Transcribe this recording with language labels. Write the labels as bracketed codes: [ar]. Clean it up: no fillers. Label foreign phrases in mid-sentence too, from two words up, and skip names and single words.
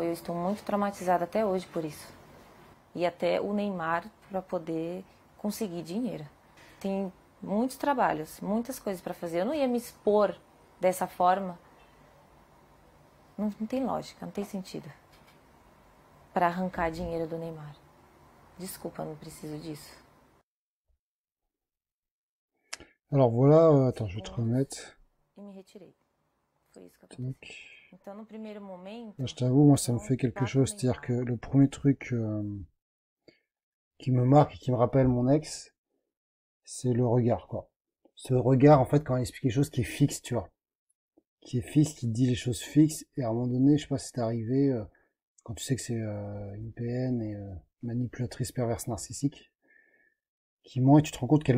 [pt] Eu estou muito traumatizada até hoje por isso. E até o Neymar para poder conseguir dinheiro. Tem muitos trabalhos, muitas coisas para fazer. Eu não ia me expor dessa forma. Não tem lógica, não tem sentido. Para arrancar dinheiro do Neymar. Desculpa, não preciso disso. [fr] Alors voilà, attends, je vais te remettre. [pt] E me retirei. Foi isso que aconteceu. Então, no primeiro momento... [fr] Je t'avoue, moi, ça me fait quelque chose. C'est-à-dire que le premier truc qui me marque et qui me rappelle mon ex, c'est le regard, quoi. Ce regard, en fait, quand il explique quelque chose qui est fixe, tu vois. Qui est fixe, qui dit les choses fixes. Et à un moment donné, je sais pas si c'est arrivé, quand tu sais que c'est une PN et manipulatrice perverse narcissique, qui ment et tu te rends compte qu'elle...